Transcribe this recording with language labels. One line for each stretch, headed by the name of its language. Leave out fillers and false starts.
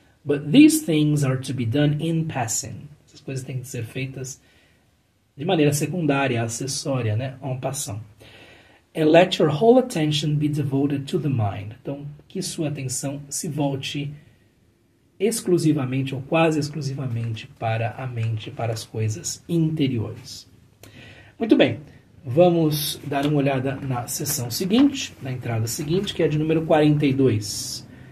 English: But these things are to be done in passing.
Portuguese: Essas coisas têm que ser feitas de maneira secundária, acessória, né?
French: En passant.
English: And let your whole attention be devoted to the mind.
Portuguese: Então, que sua atenção se volte exclusivamente ou quase exclusivamente para a mente, para as coisas interiores. Muito bem, vamos dar uma olhada na seção seguinte, na entrada seguinte, que é de número 42.